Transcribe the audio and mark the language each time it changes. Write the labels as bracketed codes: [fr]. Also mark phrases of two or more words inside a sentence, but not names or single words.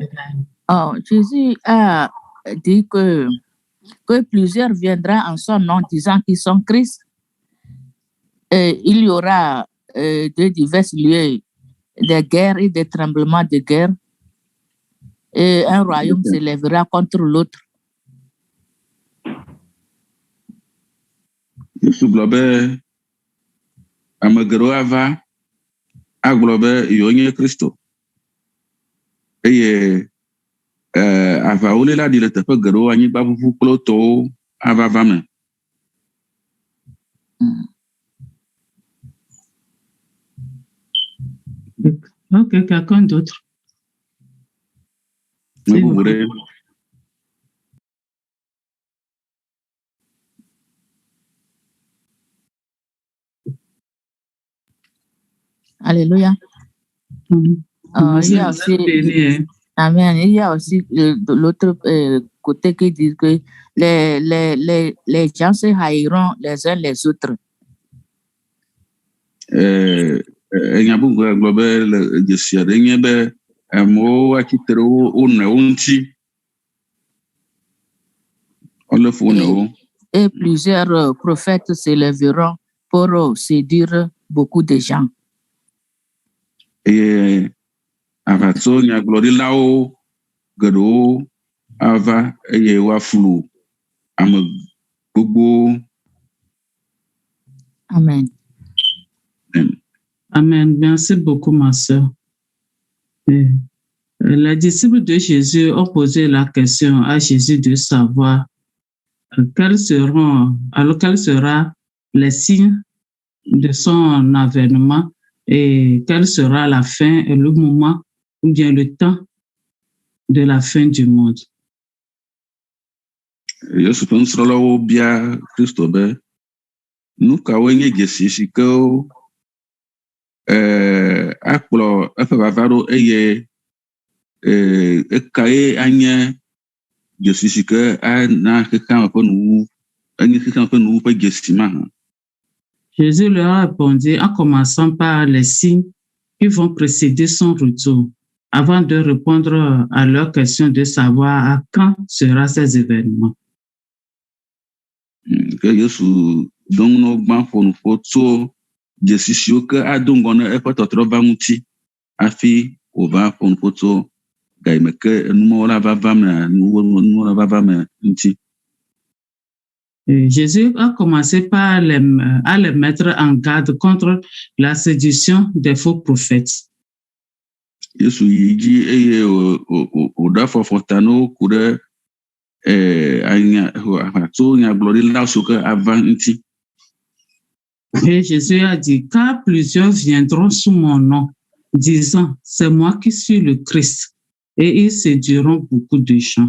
[fr] Oh, Jésus a dit que plusieurs viendront en son nom disant qu'ils sont Christ. Et il y aura de divers lieux des guerres et des tremblements de guerre. Et un royaume s'élèvera contre l'autre. [ee] Yesu gblɔ be ame geɖewo ava agblɔ be yewo Kristo eye aʋawɔli la ɖi le teƒe geɖewo anyigba ʋuʋu kple tɔwo ava va me. [fr] Ok, quelqu'un d'autre? Alléluia. Il y a aussi, amen. Il y a aussi de l'autre côté qui dit que les gens se haïront les uns les autres. [ee] Enya bubu gblɔ be le dzesia ɖe nye be amewo atsitre wo nɔewo ŋuti. Wolé fu wo nɔewo. [fr] Et plusieurs prophètes s'élèveront pour séduire beaucoup de gens. [ee] Eye aʋatsonyagblɔɖilawo geɖewo ava eye woaflu ame gbogbo. [fr] Amen. Amen. Merci beaucoup, ma sœur. Les disciples de Jésus ont posé la question à Jésus de savoir quels sera les signes de son avènement et quelle sera la fin et le moment ou bien le temps de la fin du monde. [ee] Yesu ƒe nusrɔ̃lawo bia Kristo be nu kawoe nye dzesi si ke akplɔ eƒe vava ɖo eye ekae anye dzesi si ke ana xexea me ƒe nuwu enye xexea me ƒe nuwu ƒe dzesi ma hã. [fr] Jésus leur a répondu en commençant par les signes qui vont précéder son retour, avant de répondre à leur question de savoir à quand seront ces événements. [ee] Ke Yesu dɔŋu no gbã ƒo nu ƒo tso dzesi siwo ke ado ŋgɔ ne eƒe tɔtrɔva ŋuti hafi wòva ƒo nu ƒo tso gayime ke numawo la va va me ŋuti. [fr] Jésus a commencé par à les mettre en garde contre la séduction des faux prophètes. [ee] Yesu yi dzi eye wòɖo afɔfɔ ta na wo ku ɖe tso nyagblɔɖila siwo ke ava ŋuti. [fr] Et Jésus a dit, car plusieurs viendront sous mon nom, disant, c'est moi qui suis le Christ, et ils séduiront beaucoup de gens.